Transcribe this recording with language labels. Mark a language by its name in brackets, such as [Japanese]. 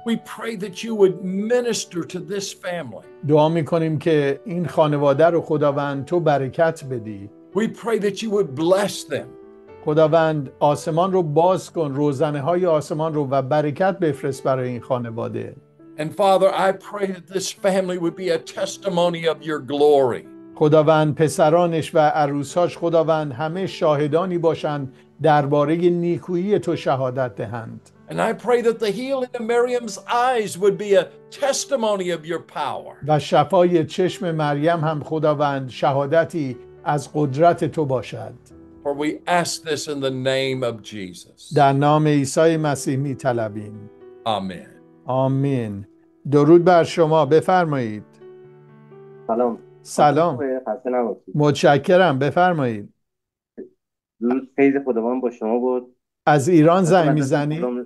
[English] We pray that you would minister to this family. [Persian] دعا میکنیم که این خانواده رو خداوند تو برکت بدی. [English] We pray that you would bless them. [Persian] خداوند آسمان رو باز کن، روزنه های آسمان رو و برکت بفرست برای این خانواده. [English] And Father, I pray that this family would be a testimony of your glory. [Persian] خداوند پسرانش و عروساش خداوند همه شاهدانی باشند درباره نیکویی تو شهادت دهند. [English] And I pray that the healing of Miriam's eyes would be a testimony of your power. [Persian] و شفای چشم مریم هم خداوند شهادتی از قدرت تو باشد. [English] For we ask this in the name of Jesus. [Persian] در نام عیسی مسیح می طلبیم. [English] Amen. [Persian] آمین. درود بر شما، بفرمایید. سلام. سلام. خسته نباشید. متشکرم، بفرمایید. درود فیض خداوند با شما بود. از ایران زنگ میزنی؟